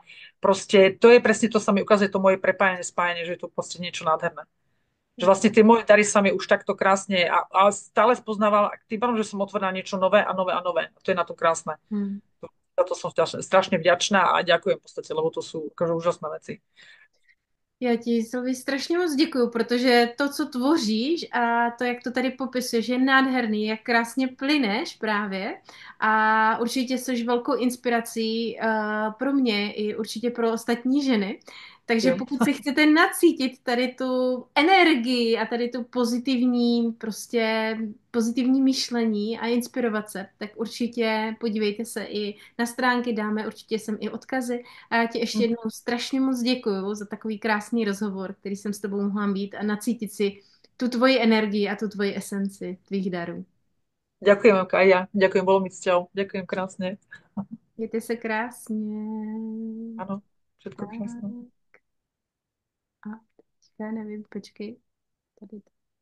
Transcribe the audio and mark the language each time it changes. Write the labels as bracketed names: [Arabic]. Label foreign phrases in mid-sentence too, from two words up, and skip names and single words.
[Slovak] Proste to je presne to sa mi ukazuje, to moje prepájanie, spájanie, že je to proste niečo nádherné. Že vlastne tie moje dary sa mi už takto krásne a stále spoznávam, tým pádom, že som otvorila niečo nové a nové a nové. A to je na to krásne. Hmm. Za to som strašne vďačná a ďakujem v podstate, lebo to sú akože úžasné veci. [Czech] Já ti, Silvi, strašně moc děkuju, protože to, co tvoříš a to, jak to tady popisuješ, je nádherný, jak krásně plyneš právě a určitě jsi velkou inspirací pro mě i určitě pro ostatní ženy. Takže [Slovak] Ďakujem. [Czech] pokud si chcete nacítit tady tu energii a tady tu pozitivní, prostě pozitivní myšlení a inspirovat se, tak určitě podívejte se i na stránky, dáme určitě sem i odkazy. A já ti ještě jednou strašně moc děkuju za takový krásný rozhovor, který jsem s tebou mohla mít a nacítit si tu tvoji energii a tu tvoji esenci tvých darů. [Slovak] Ďakujem, aj ja. Ďakujem, bolo mi cťou. Ďakujem krásne. [Czech] Mějte se krásně. [Slovak] Áno, všetko krásne. [Czech] Tak. A teďka nevím, počkej. Tady to.